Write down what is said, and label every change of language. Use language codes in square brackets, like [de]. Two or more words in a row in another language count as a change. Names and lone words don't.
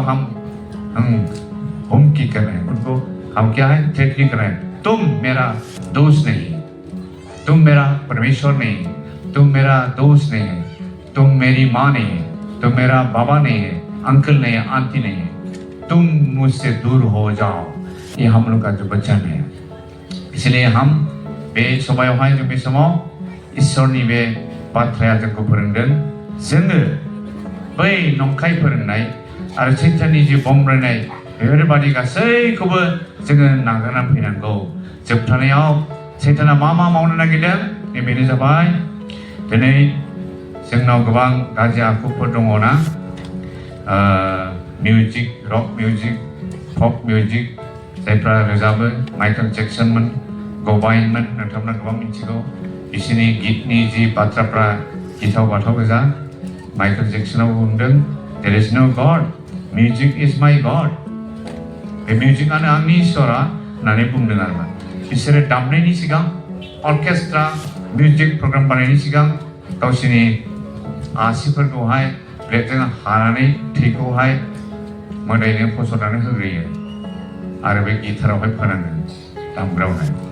[hi] हम हुमकी कर रहे हैं उनको हम क्या है थ्रेटनिंग कर रहे हैं तुम मेरा दोस्त नहीं तुम मेरा परमेश्वर नहीं तुम मेरा दोस्त नहीं है तुम मेरी माँ नहीं है तुम मेरा बाबा नहीं है अंकल नहीं है आंटी नहीं है तुम मुझसे दूर हो जाओ ये हम लोग का जो वचन है इसलिए हम [brx] बे समायावहाय जों बे समाव ईश्वरनि बे बाथ्राया जोंखौ फोरोंदों जोङो बै नंखाय फोरोंनाय आरो सैताननि जि बमब्रायनाय बेफोरबादि गासैखौबो जोङो नागारना फैनांगौ जोबथानायाव सैताना मा मावनो नागिरदों बेनो जाबाय दिनै जोंनाव गोबां गाज्रि आखुफोर दङना [en] music rock music pop music [brx] जायफ्रा रोजाबो माइकेल जेक्सनमोन गबाइनमोन नोंथांमोना गोबां मिथिगौ बिसोरनि गितनि जि बाथ्राफ्रा गिथाव बाथाव गोजा माइकेल जेक्सनाव बुंदों [en] there is no god music is my god [brx] बे मिउजिकआनो आंनि इसोरा होननानै बुंदों आरोना बिसोरो दामनायनि सिगां [en] orchestra music program [brx] बानायनायनि सिगां गावसोरनि आसिफोरखौहाय ब्लेडजों हानानै थैखौहाय मोदायनो फसरनानै होग्रोयो आरो बे गिटारावहाय फोनाङो दामग्रावहाय